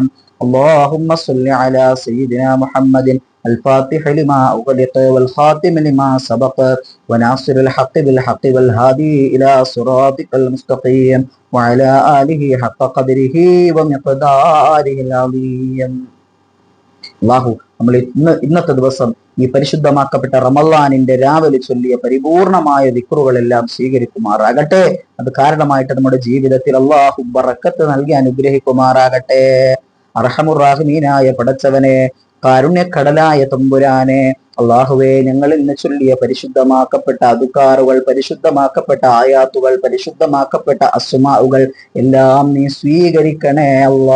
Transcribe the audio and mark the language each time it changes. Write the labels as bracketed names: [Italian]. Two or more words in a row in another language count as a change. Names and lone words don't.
[Arabic] اللهم صل على سيدنا محمد الفاتح لما أغلق والخاتم لما سبق وناصر الحق بالحق والهادي إلى صراطك المستقيم وعلى آله حق قدره ومقداره العظيم. [Malayalam] അള്ളാഹു നമ്മൾ ഇന്നത്തെ ദിവസം ഈ പരിശുദ്ധമാക്കപ്പെട്ട റമളാനിന്റെ രാവിലെ ചൊല്ലിയ പരിപൂർണമായ ദിക്റുകളെല്ലാം സ്വീകരിക്കുമാറാകട്ടെ. അത് കാരണമായിട്ട് നമ്മുടെ ജീവിതത്തിൽ അള്ളാഹു ബറക്കത്ത് നൽകി അനുഗ്രഹിക്കുമാറാകട്ടെ. അർഹമുർ-റാഹിമീനായ പടച്ചവനെ, കാരുണ്യക്കടലായ തമ്പുരാനെ, അള്ളാഹുവേ, ഞങ്ങൾ ഇന്ന് ചൊല്ലിയ പരിശുദ്ധമാക്കപ്പെട്ട അതുക്കാറുകൾ, പരിശുദ്ധമാക്കപ്പെട്ട ആയാത്തുകൾ, പരിശുദ്ധമാക്കപ്പെട്ട അസ്മാഉകൾ എല്ലാം നീ സ്വീകരിക്കണേ അല്ലാ.